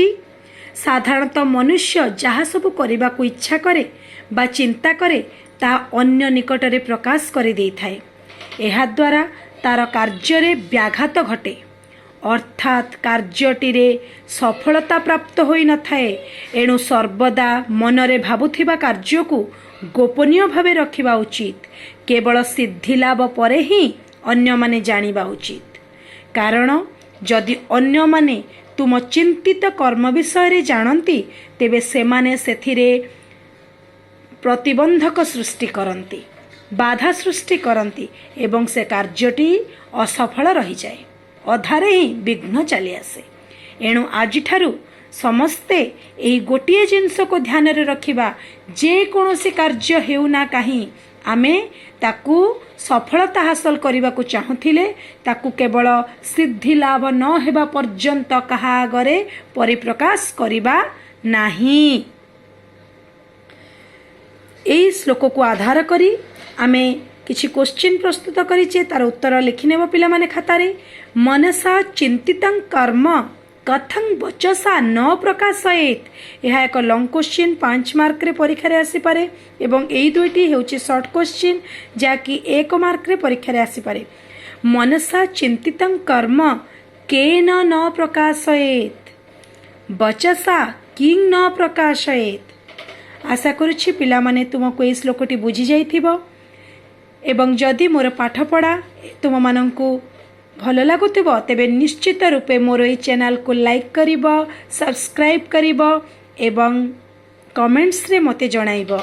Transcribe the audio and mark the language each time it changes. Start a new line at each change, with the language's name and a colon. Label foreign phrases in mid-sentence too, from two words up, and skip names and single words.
Odia: ସାଧାରଣତଃ ମନୁଷ୍ୟ ଯାହା ସବୁ କରିବାକୁ ଇଚ୍ଛା କରେ ବା ଚିନ୍ତା କରେ ତା ଅନ୍ୟ ନିକଟ ରେ ପ୍ରକାଶ କରି ଦେଇ ଥାଏ। ଏହା ଦ୍ୱାରା ତାର କାର୍ଯ୍ୟ ରେ ବ୍ୟାଘାତ ଘଟେ, ଅର୍ଥାତ୍ କାର୍ଯ୍ୟଟି ରେ ସଫଳତା ପ୍ରାପ୍ତ ହୋଇ ନ ଥାଏ। ଏଣୁ ସର୍ବଦା ମନରେ ଭାବୁଥିବା କାର୍ଯ୍ୟ କୁ ଗୋପନୀୟ ଭାବେ ରଖିବା ଉଚିତ। କେବଳ ସିଦ୍ଧି ଲାଭ ପରେ ହିଁ ଅନ୍ୟ ମାନେ ଜାଣିବା ଉଚିତ, କାରଣ ଯଦି ଅନ୍ୟ ମାନେ ତୁମ ଚିନ୍ତିତ କର୍ମ ବିଷୟ ରେ ଜାଣନ୍ତି, ତେବେ ସେମାନେ ସେଥିରେ ପ୍ରତିବନ୍ଧକ ସୃଷ୍ଟି କରନ୍ତି, ବାଧା ସୃଷ୍ଟି କରନ୍ତି ଏବଂ ସେ କାର୍ଯ୍ୟଟି ଅସଫଳ ରହି ଯାଏ, ଅଧାରେ ହିଁ ବିଘ୍ନ ଚାଲି ଆସେ। ଏଣୁ ଆଜିଠାରୁ ସମସ୍ତେ ଏହି ଗୋଟିଏ ଜିନିଷ କୁ ଧ୍ୟାନ ରେ ରଖିବା, ଯେ କୌଣସି କାର୍ଯ୍ୟ ହେଉନା କାହିଁ ଆମେ ତାକୁ ସଫଳତା ହାସଲ କରିବା କୁ ଚାହୁଁଥିଲେ ତାକୁ କେବଳ ସିଦ୍ଧି ଲାଭ ନ ହେବା ପର୍ଯ୍ୟନ୍ତ କାହା ଆଗରେ ପରିପ୍ରକାଶ କରିବା ନାହିଁ। ଏହି ଶ୍ଲୋକ କୁ ଆଧାର କରି ଆମେ କିଛି କ୍ୱେଶ୍ଚନ ପ୍ରସ୍ତୁତ କରିଛେ, ତାର ଉତ୍ତର ଲେଖିନେବ ପିଲା ମାନେ ଖାତାରେ।
Sanskrit: मनसा चिंतितं कर्म कथं वचसा न प्रकाशयेत।
Odia: ଏହା ଏକ
English: long question
Odia: 5 ମାର୍କ ରେ ପରୀକ୍ଷା ରେ ଆସି ପାରେ ଏବଂ ଏଇ ଦୁଇଟି ହେଉଛି
English: short question
Odia: ଯାକି 1 ମାର୍କ ରେ ପରୀକ୍ଷା ରେ ଆସି ପାରେ।
Sanskrit: मनसा चिंतितं कर्म केन न प्रकाशयेत् बचसा किं न प्रकाशयेत्।
Odia: ଆଶା କରୁଛି ପିଲାମାନେ ତୁମକୁ ଏ ଶ୍ଲୋକଟି ବୁଝି ଯାଇଥିବ ଏବଂ ଯଦି ମୋର ପାଠପଢ଼ା ତୁମ ମାନଙ୍କୁ ଭଲ ଲାଗୁଥିବ ତେବେ ନିଶ୍ଚିତ ରୂପେ ମୋର ଏ ଚ୍ୟାନେଲ କୁ ଲାଇକ କରିବ, ସବସ୍କ୍ରାଇବ କରିବ ଏବଂ କମେଣ୍ଟ୍ସ ରେ ମତ ଜଣାଇବ।